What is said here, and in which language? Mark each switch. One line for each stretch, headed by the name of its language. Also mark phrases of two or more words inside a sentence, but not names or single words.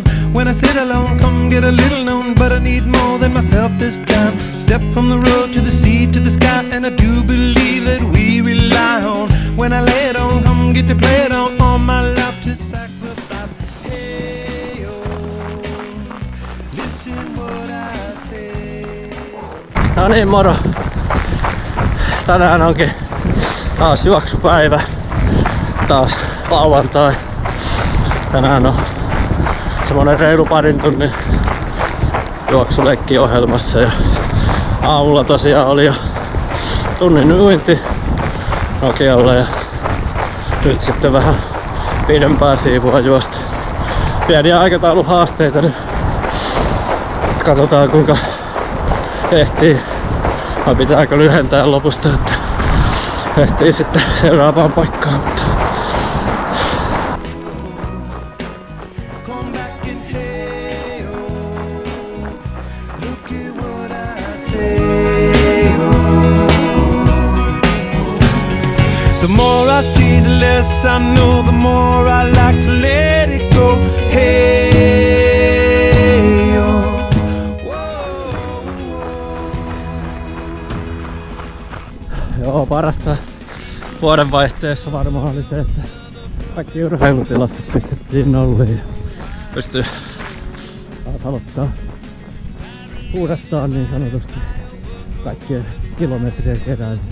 English: When I sit alone, come get a little known, but I need more than myself this time. Step from the road to the sea to the sky, and I do believe that we rely on. When I lay it on, come get to play it on, all my life to sacrifice. Hey, oh, listen what I say.
Finnish: No niin, moro! Tänään onkin taas juoksupäivä. Taas lauantai. Tänään on semmonen reilu parin tunnin juoksuleikki ohjelmassa. Ja aamulla tosiaan oli jo tunnin uinti Nokialla ja nyt sitten vähän pidempää siivua juosta. Pieniä aikatauluhaasteita nyt. Katsotaan kuinka ehtii vai pitääkö lyhentää lopusta, että ehtii sitten seuraavaan paikkaan.
English: The more I see, the less I know, the more I like to let it go. Hey, oh.
Finnish: Joo, parasta vuodenvaihteessa varmaan oli se, että kaikki urheilutilastot pistettiin nolliin ja pystyy taas aloittaa uudestaan niin sanotusti kaikkien kilometrien keräilyä.